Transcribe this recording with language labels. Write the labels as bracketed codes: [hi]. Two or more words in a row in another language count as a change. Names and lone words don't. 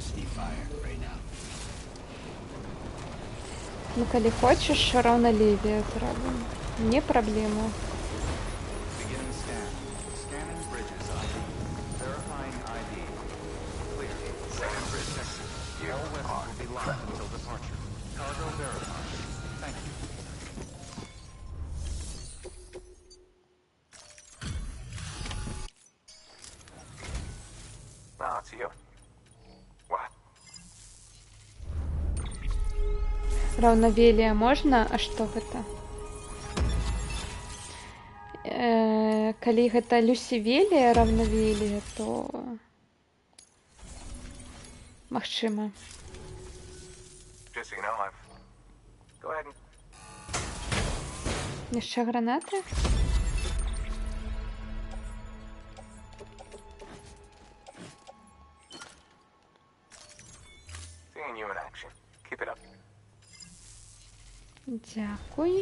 [be] Ну, калі хочаш, раўналевія зробім. Не праблема. [en] Beginning scan. Scanning bridges ID. Verifying ID. Clear. Second bridge exit. All weapons will be locked until departure. Cargo verified. Thank you. No, it's you. What? [be] Раўнавелія можна? А што гэта? Калі гэта люсівелія раўнавелія, то магчыма. [en] Just so you know, I've... Go ahead and... [be] Яшчэ гранаты? [en] Seeing you in action. Keep it up. [be] Дзякуй.